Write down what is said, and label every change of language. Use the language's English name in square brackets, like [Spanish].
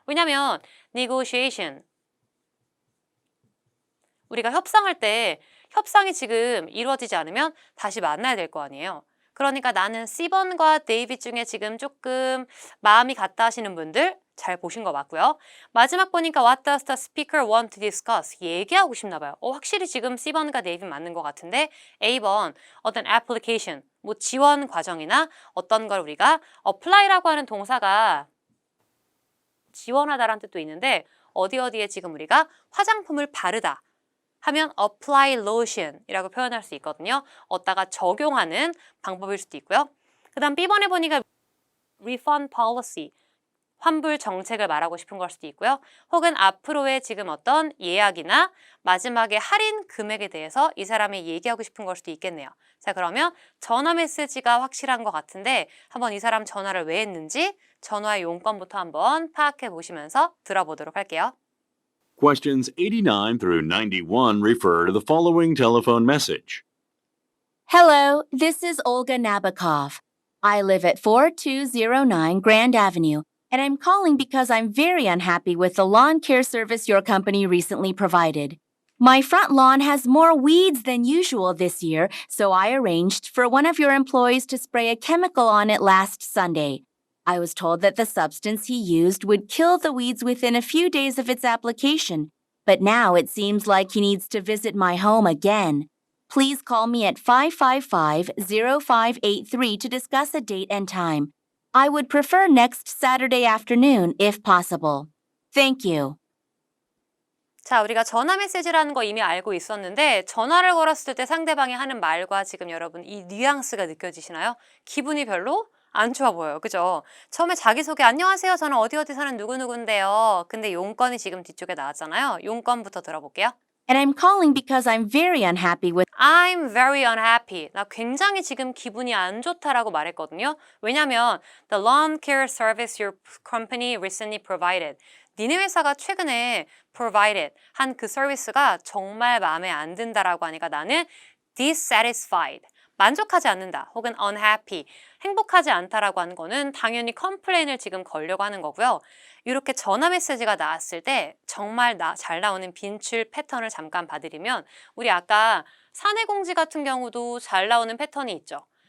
[Korean] 왜냐면 negotiation 우리가 협상할 때 협상이 지금 이루어지지 않으면 다시 만나야 될 거 아니에요. 그러니까 나는 C번과 데이빗 중에 지금 조금 마음이 같다 하시는 분들 잘 보신 거 맞고요. [English] 마지막 보니까 What does the speaker want to discuss? [Korean] 얘기하고 싶나 봐요. 확실히 지금 C번과 데이빗 맞는 것 같은데 A번 어떤 application, 뭐 지원 과정이나 어떤 걸 우리가 apply라고 하는 동사가 지원하다라는 뜻도 있는데 어디에 지금 우리가 화장품을 바르다. 하면 apply lotion이라고 표현할 수 있거든요. 얻다가 적용하는 방법일 수도 있고요. 그 다음 B번에 보니까 refund policy, 환불 정책을 말하고 싶은 걸 수도 있고요. 혹은 앞으로의 지금 어떤 예약이나 마지막에 할인 금액에 대해서 이 사람이 얘기하고 싶은 걸 수도 있겠네요. 자, 그러면 전화 메시지가 확실한 것 같은데 한번 이 사람 전화를 왜 했는지 전화의 용건부터 한번 파악해 보시면서 들어보도록 할게요. [English] Questions 89 through 91 refer to the following telephone message. Hello, this is Olga Nabokov. I live at 4209 Grand Avenue, and I'm calling because I'm very unhappy with the lawn care service your company recently provided. My front lawn has more weeds than usual this year, so I arranged for one of your employees to spray a chemical on it last Sunday. I was told that the substance he used would kill the weeds within a few days of its application, but now it seems like he needs to visit my home again. Please call me at 555-0583 to discuss a date and time. I would prefer next Saturday afternoon if possible. Thank you. [Korean] 자, 우리가 전화 메시지라는 거 이미 알고 있었는데 전화를 걸었을 때 상대방이 하는 말과 지금 여러분 이 뉘앙스가 느껴지시나요? 기분이 별로 안 좋아 보여요. 그죠? 처음에 자기소개 안녕하세요. 저는 어디 사는 누구누구인데요. 근데 용건이 지금 뒤쪽에 나왔잖아요. 용건부터 들어볼게요. [English] And I'm calling because I'm very unhappy with I'm very unhappy. [Korean] 나 굉장히 지금 기분이 안 좋다라고 말했거든요. 왜냐면 [English] the lawn care service your company recently provided. [Korean] 니네 회사가 최근에 provided 한 그 서비스가 정말 마음에 안 든다라고 하니까 나는 dissatisfied. 만족하지 않는다 혹은 unhappy, 행복하지 않다라고 하는 거는 당연히 컴플레인을 지금 걸려고 하는 거고요. 이렇게 전화 메시지가 나왔을 때 정말 잘 나오는 빈출 패턴을 잠깐 봐드리면 우리 아까 사내 공지 같은 경우도 잘 나오는 패턴이 있죠.